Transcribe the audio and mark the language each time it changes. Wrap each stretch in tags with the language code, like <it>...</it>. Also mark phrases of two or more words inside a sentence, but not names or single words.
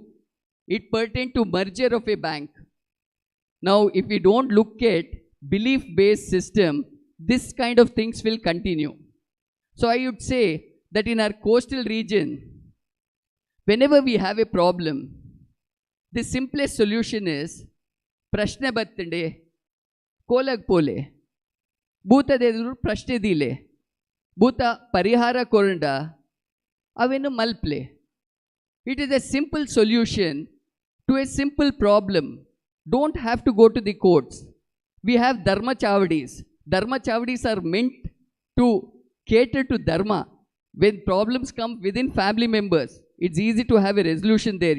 <en>It pertained to merger of a bank. Now, if we don't look at belief-based system, this kind of things will continue. So I would say that in our coastal region, whenever we have a problem, the simplest solution is</en> <tcy>Prashne battande, kolag pole, Bhuta deduru prashne dile, Bhuta parihara koranda, avenu malple.</tcy> <en>It is a simple solution to a simple problem. Don't have to go to the courts. We have</en> <tcy>dharma chavadis. Dharma chavadis</tcy> <en>are meant to cater to dharma. When problems come within family members, it's easy to have a resolution there.</en>